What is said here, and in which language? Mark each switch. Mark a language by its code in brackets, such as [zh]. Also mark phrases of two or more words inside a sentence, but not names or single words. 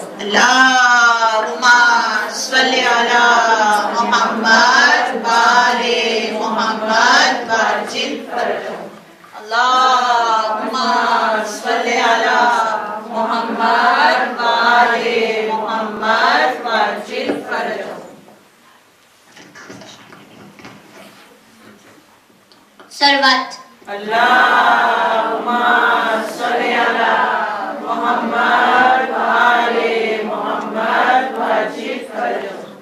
[ar] اللهم صل على محمد وآل محمد وعجل فرجهم. اللهم صل على محمد وآل محمد وعجل فرجهم. सलवात. اللهم صل على محمد وآل محمد وعجل فرجهم.